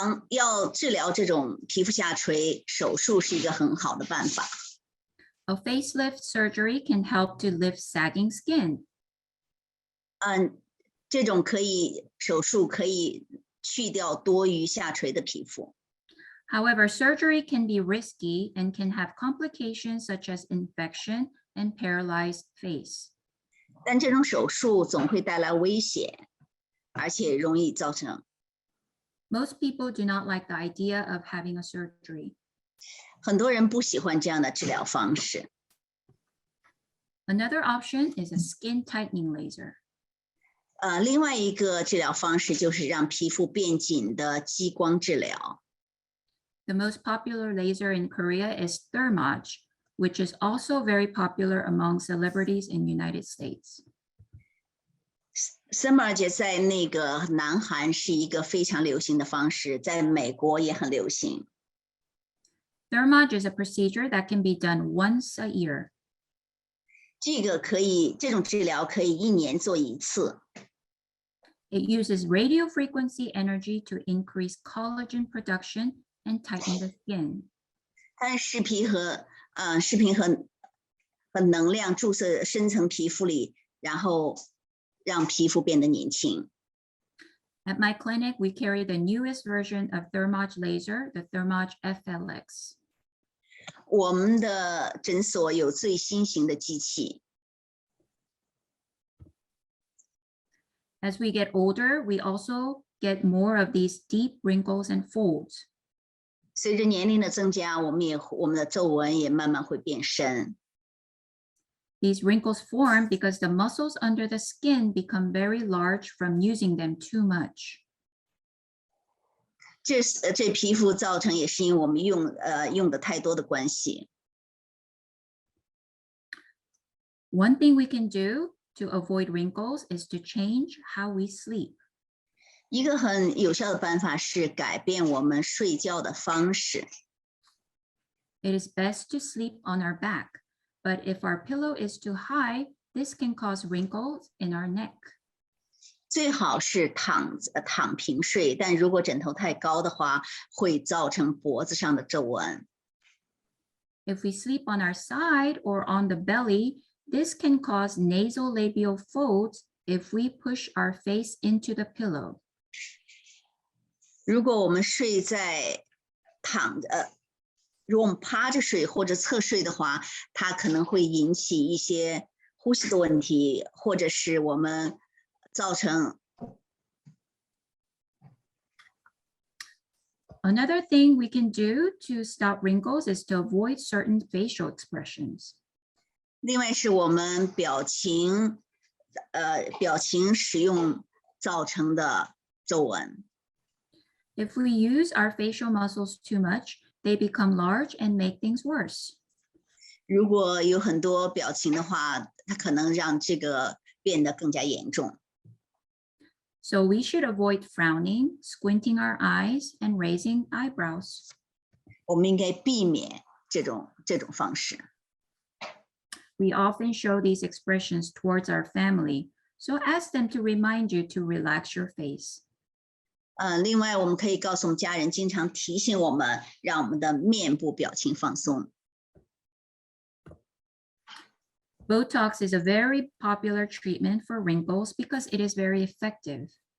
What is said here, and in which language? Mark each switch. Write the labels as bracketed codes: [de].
[zh] 要治疗这种皮肤下垂，手术是一个很好的办法。 [en] A facelift surgery can help to lift sagging skin. [zh] 这种手术可以去掉多余下垂的皮肤。 [en] However, surgery can be risky and can have complications such as infection and paralyzed face. [zh] 但这种手术总会带来危险，而且容易造成。 [en] Most people do not like the idea of having a surgery. [zh] 很多人不喜欢这样的治疗方式。 [en] Another option is a skin tightening laser. [zh] 另外一个治疗方式就是让皮肤变紧的激光治疗。 [en] The most popular laser in Korea is Thermage, which is also very popular among celebrities in the United States. [zh] Thermage 在那个南韩是一个非常流行的方式，在美国也很流行。 [en] Thermage is a procedure that can be done once a year. [zh] 这种治疗可以1年做1次。 [en] It uses radio frequency energy to increase collagen production and tighten the skin. [zh] 它是视频和能量注射深层皮肤里，然后让皮肤变得年轻。 [en] At my clinic, we carry the newest version of Thermage laser, the Thermage FLX. [zh] 我们的诊所有最新型的机器。 [en] As we get older, we also get more of these deep wrinkles and folds. [zh] 随着年龄的增加，我们的皱纹也慢慢会变深。 [en] These wrinkles form because the muscles under the skin become very large from using them too much. [zh] 这皮肤造成也是因为我们用的太多的关系。 [en] One thing we can do to avoid wrinkles is to change how we sleep. [zh] 一个很有效的办法是改变我们睡觉的方式。 [en] It is best to sleep on our back, but if our pillow is too high, this can cause wrinkles in our neck. [zh] 最好是躺平睡，但如果枕头太高的话，会造成脖子上的皱纹。 [en] If we sleep on our side or on the belly, this can cause nasolabial folds if we push our face into the pillow. [zh] 如果我们睡在如果我们趴着睡或者侧睡的话，它可能会引起一些呼吸的问题，或者是我们造成。 [en] Another thing we can do to stop wrinkles is to avoid certain facial expressions. [zh] 另外是我们表情使用造成的皱纹。 [en] If we use our facial muscles too much, they become large and make things worse. [zh] 如果有很多表情的话，它可能让这个变得更加严重。 [en] So we should avoid frowning, squinting our eyes, and raising eyebrows. [zh] 我们应该避免这种方式。 [en] We often show these expressions towards our family, so ask them to remind you to relax your face. [zh] 另外我们可以告诉我们家人，经常提醒我们，让我们的面部表情放松。 [en] Botox is a very popular treatment for wrinkles because it is very effective.